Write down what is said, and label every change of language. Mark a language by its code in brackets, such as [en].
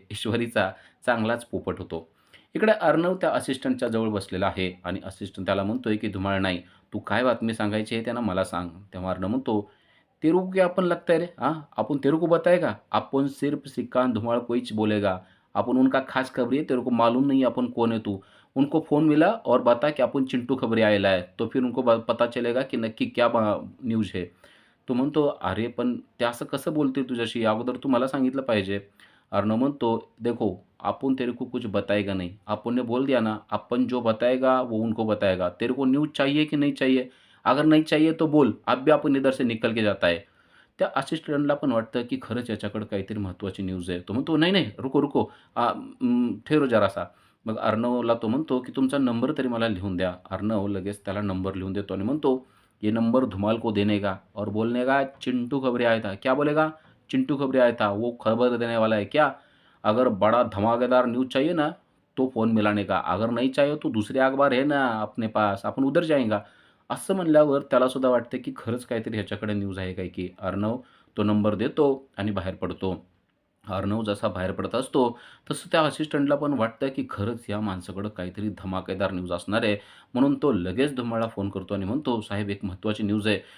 [mr] ईश्वरीचा चांगलाच पोपट होतो. इकडे अर्णव त्या असिस्टंटच्या जवळ बसलेला आहे आणि असिस्टंट त्याला म्हणतोय, की "धुमाळ नाही, तू काय बातमी सांगायची आहे ते मला सांग." तेव्हा अर्णव म्हणतो, [hi] "तेरे को क्या अपन लगता है रे? हाँ, अपन तेरे को बताएगा? अपन सिर्फ श्रीकांत धुमाळ को ही बोलेगा. अपन उनका खास खबरी है, तेरे को मालूम नहीं है अपन कौन है तू. उनको फ़ोन मिला और बता कि आपण चिंटू खबरी आएला है. तो फिर उनको पता चलेगा की नक्की क्या न्यूज है." [mr] तो म्हणतो, "अरे पण ते असं कसं बोलतील तुझ्याशी? अगोदर तू मला सांगितलं पाहिजे." अर्णव म्हणतो, [hi] "देखो, अपुन तेरे को कुछ बताएगा नहीं. अपुन ने बोल दिया ना, अपन जो बताएगा वो उनको बताएगा. तेरे को न्यूज़ चाहिए कि नहीं चाहिए? अगर नहीं चाहिए तो बोल, अभी अपन इधर से निकल के जाता है." [mr] त्या असिस्टंटला पण वाटतं, की खरंच याच्याकडे काहीतरी महत्त्वाची न्यूज आहे. तो म्हणतो, [hi] "नहीं, नहीं, रुको, रुको. ठहरो जरा [mr] मग अर्णवला तो म्हणतो, की "तुमचा नंबर तरी मला लिहून द्या." अर्णव लगेच त्याला नंबर लिहून देतो आणि म्हणतो, [hi] "ये नंबर धुमाल को देने का और बोलने का चिंटू खबरी आया था." क्या बोलेगा? "चिंटू खबरी आया था, वो खबर देने वाला है क्या? अगर बड़ा धमाकेदार न्यूज़ चाहिए ना, तो फ़ोन मिलाने का. अगर नहीं चाहिए तो दूसरे अखबार है ना अपने पास, अपन उधर जाएगा." [mr] असं म्हणल्यावर त्यालासुद्धा वाटतं, की खरंच काहीतरी ह्याच्याकडे न्यूज आहे काय की. अर्णव तो नंबर देतो आणि बाहेर पडतो. अर्णव जसा बाहेर पडत असतो, तसं त्या असिस्टंटला पण वाटतं, की खरंच या माणसाकडं काहीतरी धमाकेदार न्यूज असणार आहे. म्हणून तो लगेच धुमाळला फोन करतो आणि म्हणतो, "साहेब एक महत्त्वाची न्यूज आहे.